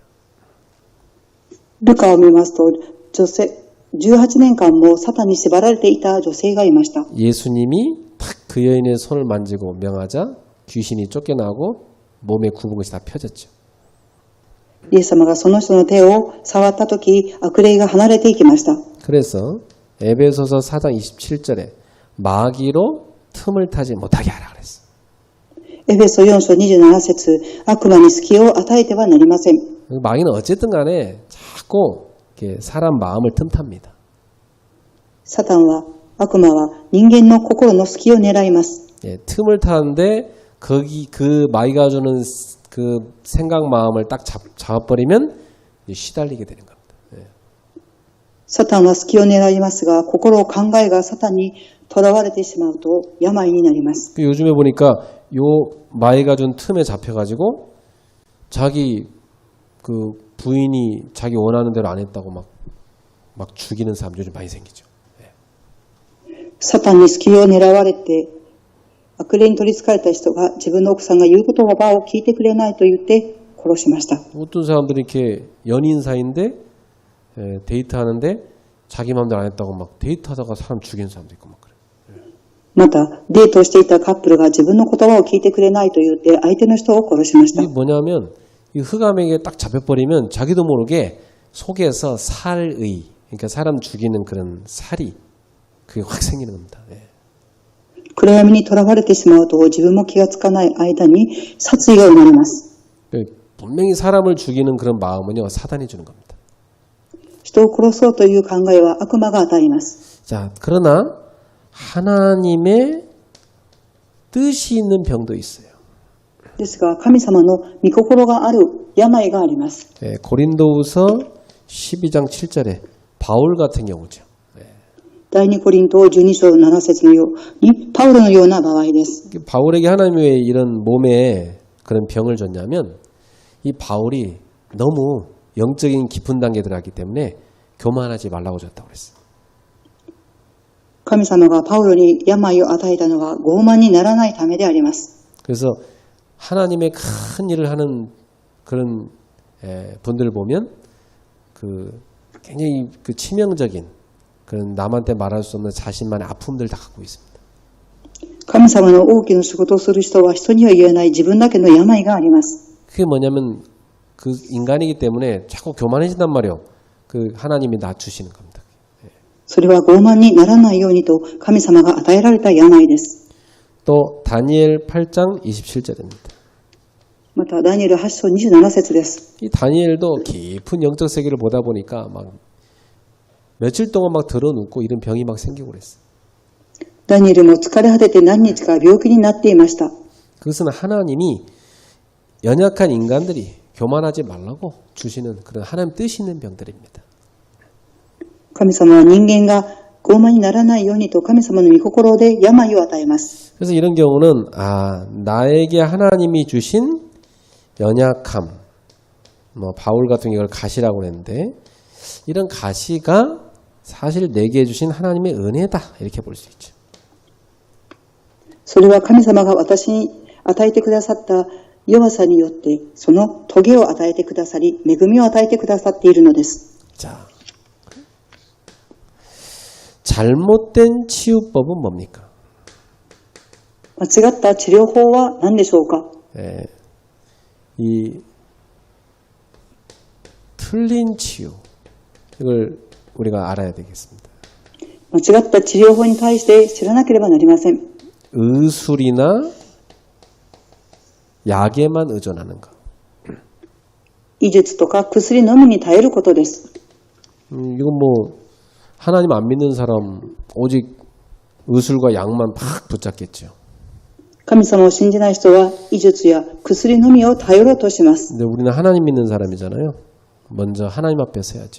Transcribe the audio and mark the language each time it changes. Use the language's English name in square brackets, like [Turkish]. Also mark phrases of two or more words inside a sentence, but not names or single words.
[Japanese] ルカを見ますと、女性18年間もサタンに縛られていた女性がいました。 [Korean] 예수님이 탁 그 여인의 손을 만지고 명하자 귀신이 쫓겨나고 몸에 굽은 것이 다 펴졌죠. [Japanese] イエス様がその人の手を触ったとき、悪霊が離れていきました。 [Korean] 그래서 에베소서 4장 27절에 마귀로 틈을 타지 못하게 하라 그랬어. [Japanese] エフェソ4章27節、悪魔に隙を与えてはなりません。 [Korean] 마귀는 어쨌든 간에 자꾸 이렇게 사람 마음을 틈탑니다. [Japanese] サタンは、悪魔は人間の心の隙を狙います。 [Korean] 예, 틈을 타는데 그 마귀가 주는 그 생각 마음을 딱 잡아버리면 시달리게 되는 겁니다. 예. [Japanese] サタンは隙を狙いますが、心考えがサタンに囚われてしまうと病になります。 [Korean] 요즘에 보니까 요 마귀가 준 틈에 잡혀가지고 자기 그 부인이 자기 원하는 대로 안 했다고 막 죽이는 사람 요즘 많이 생기죠. [Japanese] サタンに隙を狙われて、悪霊に取り憑かれた人が自分の奥さんが言う言葉を聞いてくれないと言って殺しました。 [Korean] 어떤 사람들이 이렇게 연인 사이인데 데이트하는데 자기 마음대로 안 했다고 막 데이트하다가 사람 죽이는 사람도 있고 막 그래. [Japanese] また、デートをしていたカップルが自分の言葉を聞いてくれないと言って相手の人を殺しました。 [Korean] 이게 뭐냐면 이 흑암에게 딱 잡혀버리면 자기도 모르게 속에서 살의, 그러니까 사람 죽이는 그런 살이 그게 확 생기는 겁니다. 예. [Japanese] 暗闇に囚われてしまうと自分も気がつかない間に殺意が生まれます。 [Korean] 분명히 사람을 죽이는 그런 마음은요 사단이 주는 겁니다. [Japanese] 人を殺そうという考えは悪魔が与えます。 [Korean] 자, 그러나 하나님의 뜻이 있는 병도 있어요. [Japanese] ですが、神様の御心がある病があります。 [Korean] 예, 고린도후서 12장 7절에 바울 같은 경우죠. [Japanese] 第2コリント12章7節のようにパウロのような場合です。 [Korean] 바울에게 하나님이 왜 이런 몸에 그런 병을 줬냐면 이 바울이 너무 영적인 깊은 단계에 들어갔기 때문에 교만하지 말라고 줬다고 그랬어요. [Japanese] 神様がパウロに病を与えたのは傲慢にならないためであります。 [Korean] 그래서 하나님의 큰 일을 하는 그런 분들을 보면 그 굉장히 그 치명적인 그런 남한테 말할 수 없는 자신만의 아픔들 다 갖고 있습니다. [Japanese] 神様の大きな仕事をする人は人には言えない自分だけの病があります。 [Korean] 그게 뭐냐면 그 인간이기 때문에 자꾸 교만해진단 말이에요. 그 하나님이 낮추시는 겁니다. [Japanese] それは傲慢にならないようにと神様が与えられた病です。 [Korean] 또 다니엘 8장 27절입니다. [Japanese] またダニエル8章27節です。 [Korean] 이 다니엘도 깊은 영적 세계를 보다 보니까 막 며칠 동안 막 들어눕고 이런 병이 막 생기고 그랬어요. [Japanese] ダニエルも疲れ果てて何日か病気になっていました。 [Korean] 그것은 하나님이 연약한 인간들이 교만하지 말라고 주시는 그런 하나님 뜻이 있는 병들입니다. [Japanese] 神様は人間が傲慢にならないようにと神様の御心で病を与えます。 [Korean] 그래서 이런 경우는 나에게 하나님이 주신 연약함, 바울 같은 경우를 가시라고 했는데 이런 가시가 사실 내게 주신 하나님의 은혜다 이렇게 볼 수 있죠. [Japanese] それは神様が私に与えてくださった弱さによってその棘を与えてくださり、恵みを与えてくださっているのです。 [Korean] 자, 잘못된 치유법은 뭡니까? [Japanese] 間違った治療法は何でしょうか？ [Korean] 이 틀린 치유 이걸 우리가 알아야 되겠습니다. [Japanese] 間違った治療法に対して知らなければなりません。 [Korean] 의술이나 약에만 의존하는 것. [Japanese] 医術とか薬のみに頼ることです。 [Korean] 이건 하나님 안 믿는 사람 오직 의술과 약만 팍 붙잡겠죠. [Japanese] 神様を信じない人は医術や薬のみを頼ろうとします。 [Korean] 근데 우리는 하나님 믿는 사람이잖아요. 먼저 하나님 앞에 서야죠.